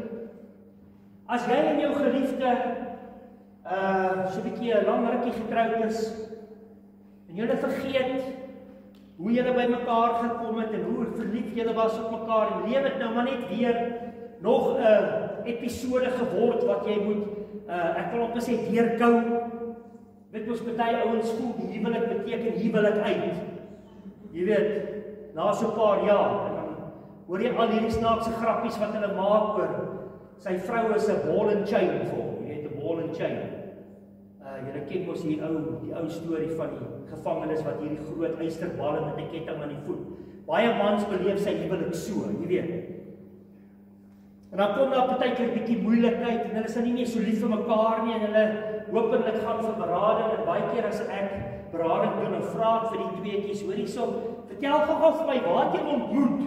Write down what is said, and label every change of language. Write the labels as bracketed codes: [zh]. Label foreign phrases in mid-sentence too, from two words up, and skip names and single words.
[af] As jy en jou geliefde so 'n bietjie 'n lang rukkie getroud is, en julle vergeet hoe julle by mekaar gekom het en hoe verlief julle was op mekaar, en lewe dit nou maar net weer nog 'n episode geword wat jy moet, ek wil op sê deurkou. Weet ons, party ouens voel die huwelik beteken huwelik uit. Jy weet, na so 'n paar jaar, en dan hoor jy al hierdie snaakse grappies wat hulle maak oor sy vrou is 'n [en] ball and chain [af] vir hom. Jy weet, 'n [en] ball and chain. [af] Julle ken mos die ou storie van die gevangenes wat hierdie groot ysterballe met 'n ketting aan die voet. Baie mans beleef sy huwelik so, jy weet. En dan kom daar partykeer 'n bietjie moeilikheid en hulle is nie meer so lief vir mekaar nie en hulle hopelik gaan vir berading, en baie keer as ek berading doen en vra ek vir die tweetjies, hoor hierso, vertel gou vir my, waar het jy ontmoet?